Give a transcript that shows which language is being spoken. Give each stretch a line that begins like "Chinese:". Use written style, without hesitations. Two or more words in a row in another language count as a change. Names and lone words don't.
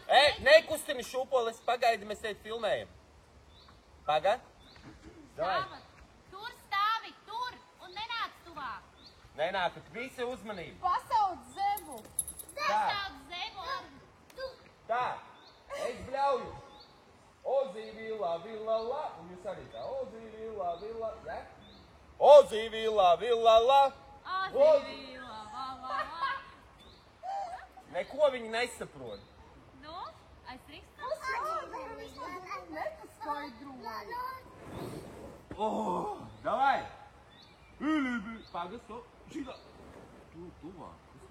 Latvian: Nekustini šūpoles, pagaidi, mēs teit filmējam.
Russian: Pagad. Davai.
Latvian: Tur stāvi, tur un nenāc tuvāk. Nenākat visi uzmanību. Pasauc zemu. Pasauc zemu ar... Tā, es bļauju. Ozī, vila, vila, la. Un jūs arī tā. Ozī, vila, vila, ja? Ozī, vila, vila, la. Ozīvīla, va. Neko viņi nesaprot. Nu, aizrikst.
Russian: Davai.
Latvian: Pagad, stop. Šitā. Tu, tuvāk.